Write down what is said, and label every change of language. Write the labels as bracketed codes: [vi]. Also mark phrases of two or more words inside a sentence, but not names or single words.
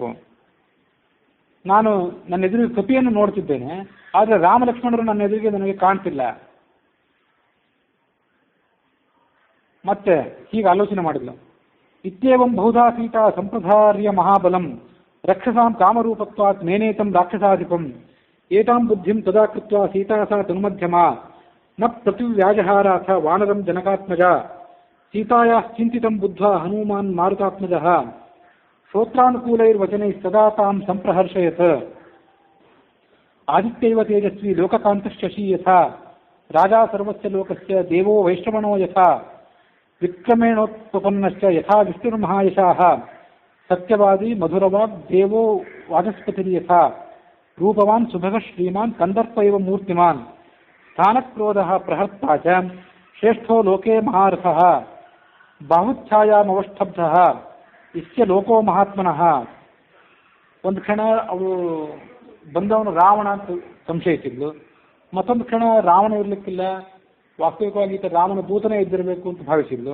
[kn] ನಾನು ನನ್ನ ಎದುರಿಗೆ ಕಪಿಯನ್ನು ನೋಡ್ತಿದ್ದೇನೆ, ಆದರೆ ರಾಮ ಲಕ್ಷ್ಮಣರು ನನ್ನ ಎದುರಿಗೆ ನನಗೆ ಕಾಣ್ತಿಲ್ಲ. ಮತ್ತೆ ಹೀಗೆ ಆಲೋಚನೆ ಮಾಡಿದ್ಲು. [sa] ಇತ್ಯೇವಂ ಬಹುಧಾ ಸೀತಾ ಸಂಪ್ರಧಾರ್ಯ ಮಹಾಬಲಂ ರಕ್ಷಸಾಂ ಕಾಮರೂಪತ್ವಾತ್ ಮೇನೇತಂ ರಾಕ್ಷಸಾಧಿಪಂ ಏತಾಂ ಬುದ್ಧಿಂ ತದಾ ಕೃತ್ವಾ ಸೀತಾ ಸಾ ತನುಮಧ್ಯಮ ನ ಪ್ರತಿವ್ಯಾಜಹಾರಾಥ ವಾನರಂ ಜನಕಾತ್ಮಜ ಸೀತಾಯಾಃ ಚಿಂತಿತಂ ಬುದ್ಧ್ವಾ ಹನುಮಾನ್ ಮಾರುತಾತ್ಮಜಃ ಶ್ರೋತ್ರಾನುಕೂಲೈರ್ವಚನೈಃ ಸದಾ ತಾಂ ಸಂಪ್ರಹರ್ಷಯತ್ ಆದಿತ್ಯೈವ ತೇಜಸ್ವಿ ಲೋಕಕಾಂತಶ್ಚಿ ಯಥಾ ರಾಜಾ ಸರ್ವಸ್ಯ ಲೋಕಸ್ಯ ದೇವೋ ವೈಶ್ರವಣೋ ಯಥಾ ವಿಕ್ರಮೇಣೋತ್ಪನ್ನಶ್ಚ ಯಥಾ ವಿಷ್ಣುರ್ಮಹಾಯಶಾಃ ಸತ್ಯವಾದಿ ಮಧುರವಾಗ್ ದೇವೋ ವಾಚಸ್ಪತಿರ್ ಯಥಾ ರೂಪವಾನ್ ಸುಭಗ ಶ್ರೀಮಾನ್ ಕಂದರ್ಪ ಇವ ಮೂರ್ತಿಮಾನ್ ಸ್ಥಾನಕ್ರೋಧಃ ಪ್ರಹರ್ತಾ ಚ ಶ್ರೇಷ್ಠೋ ಲೋಕೆ ಮಹಾರಥಃ ಬಾಹುಚ್ಛಾಯಾಮವಷ್ಟಬ್ಧಃ ಇಸ್ಯ ಲೋಕೋ ಮಹಾತ್ಮನಃ. [kn] ಒಂದು ಕ್ಷಣ ಅವಳು ಬಂದವನು ರಾವಣ ಅಂತ ಸಂಶಯಿಸಿದ್ಲು, ಮತ್ತೊಂದು ಕ್ಷಣ ರಾವಣ ಇರಲಿಕ್ಕಿಲ್ಲ, ವಾಸ್ತವಿಕವಾಗಿ ಈತ ರಾಮನ ದೂತನೇ ಇದ್ದಿರಬೇಕು ಅಂತ ಭಾವಿಸಿದ್ಲು.